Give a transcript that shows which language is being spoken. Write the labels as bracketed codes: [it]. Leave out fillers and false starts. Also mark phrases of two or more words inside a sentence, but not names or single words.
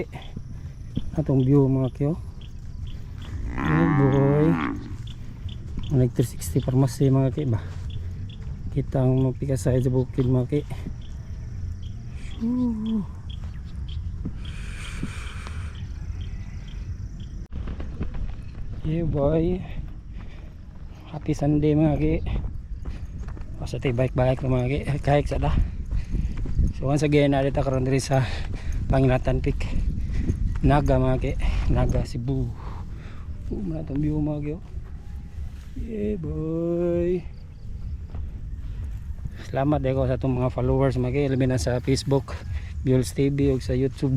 [ceb] Atong view mga ki, oh. [en] Oh boy. [ceb] Nag 360 pharmacy mga ki ba. Kita ang mapikasay sa bukid mga ki. [en] Yeah boy. Happy Sunday [ceb] mga ki. Basta tayo bike na mga ki. Kahit sa da. [en] So once again, [ceb] narito karon diri sa Pangilatan Peak Naga mga ki, Naga Cebu. Muna itong view mga ki, oh. [en] Yeah boy. [ceb] Salamat ako sa itong mga followers mga ki, labi na sa Facebook Biols TV o sa YouTube.